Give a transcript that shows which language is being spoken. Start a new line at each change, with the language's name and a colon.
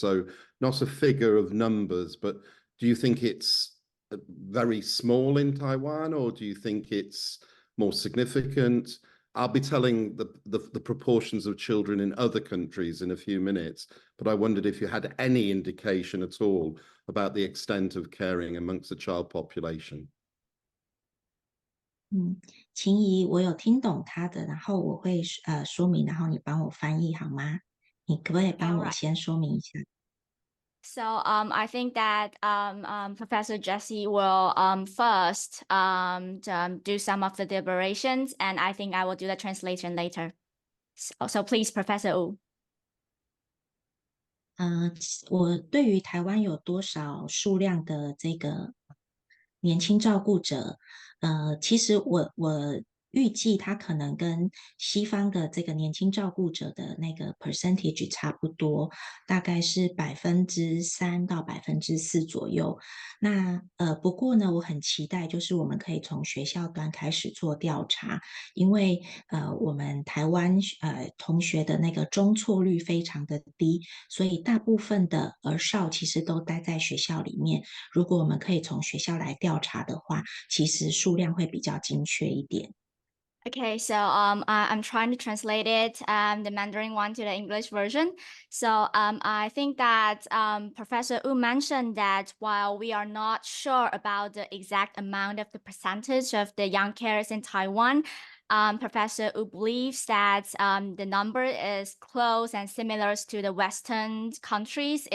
English: So not a figure of numbers, but do you think it's very small in Taiwan, or do you think it's more significant? I'll be telling the proportions of children in other countries in a few minutes, but I wondered if you had any indication at all about the extent of caring amongst the child population.
Chinese: 秦怡，我有听懂他的，然后我会说明，然后你帮我翻译好吗？你可不可以帮我先说明一下？
English: So I think that Professor Jessie will first do some of the deliberations, and I think I will do the translation later. So please, Professor Wu.
Chinese: 我对于台湾有多少数量的这个年轻照顾者，其实我预计它可能跟西方的这个年轻照顾者的那个 percentage 差不多，大概是3%到4%左右。那不过呢，我很期待就是我们可以从学校端开始做调查，因为我们台湾同学的那个中辍率非常的低，所以大部分的儿少其实都待在学校里面。如果我们可以从学校来调查的话，其实数量会比较精确一点。
English: Okay, so I'm trying to translate it, the Mandarin one to the English version. So I think that Professor Wu mentioned that while we are not sure about the exact amount of the percentage of the young carers in Taiwan, Professor Wu believes that the number is close and similar to the Western countries.